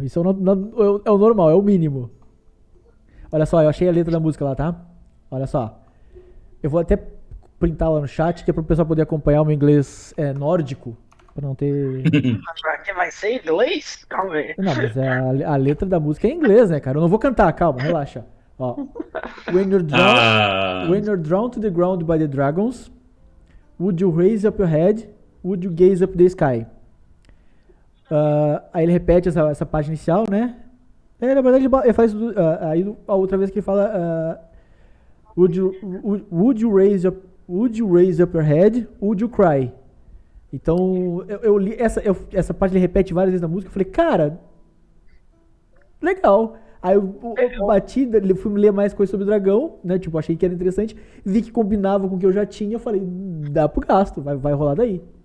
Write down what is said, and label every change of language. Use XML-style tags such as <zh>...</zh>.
<pt>Isso é o normal, é o mínimo. Olha só, eu achei a letra da música lá, tá? Olha só. Eu vou até printar lá no chat, que é pro pessoal poder acompanhar o meu inglês nórdico. Pra não ter. Que vai ser em inglês? Calma aí. Não, mas a letra da música é em inglês, né, cara? Eu não vou cantar, calma, relaxa. Ó.</pt> <en>When you're drawn to the ground by the dragons, would you raise up your head? Would you gaze up the sky?</en> <pt>Aí ele repete essa página inicial, né? Na verdade, ele faz. Aí a outra vez que ele fala.</pt> <en>Would you raise up your head? Would you cry?</en> <pt>Então, eu li essa parte, ele repete várias vezes na música. Eu falei, cara, legal. Aí eu bati, fui ler mais coisas sobre o dragão, né? Tipo, achei que era interessante. Vi que combinava com o que eu já tinha. Eu falei, dá pro gasto, vai rolar daí.</pt>